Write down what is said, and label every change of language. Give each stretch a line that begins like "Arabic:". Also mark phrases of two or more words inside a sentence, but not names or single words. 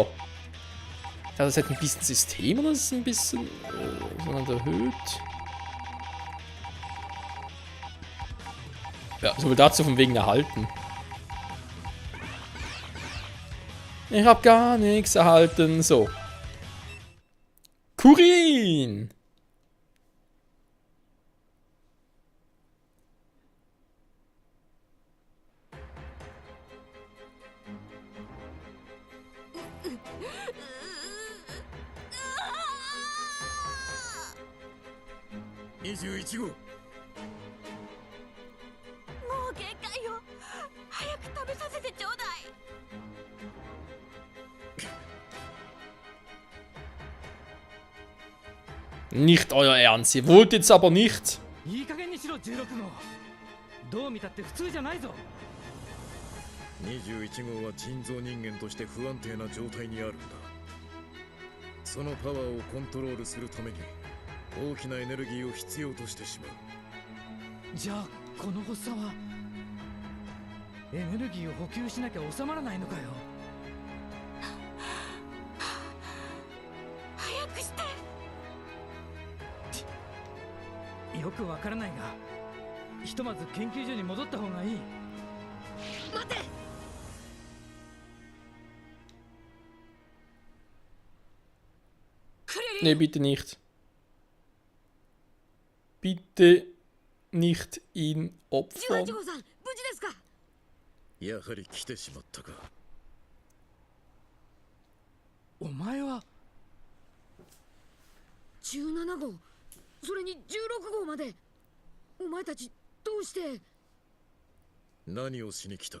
German: Das hat ein bisschen System oder ist es ein bisschen erhöht? Ja, so viel dazu von wegen erhalten. Ich hab gar nichts erhalten. So.
Japanese: Kurin! .21 号もう限界よ。早く食べさせてちょうだい。
German: Nicht euer Ernst, ihr wollt jetzt aber nicht.
Japanese: いい加減にしろ16号どう見たって普通じゃないぞ 21号は人造人間として不安定な状態にあるんだそのパワーをコントロールするために大きなエネルギーを必要としてしまうじゃあこの発作はエネルギーを補給しなきゃ収まらないのかよ早くして。よくわからないがひとまず研究所に戻った方がいい待て。
German: Nee, bitte nicht. Bitte nicht ihn
Japanese: 18
German: opfern.
Japanese: 号さん、無事ですか。やはり来てしまったかお前は 17号、それに16号まで。お前たちどうして。何をしに来た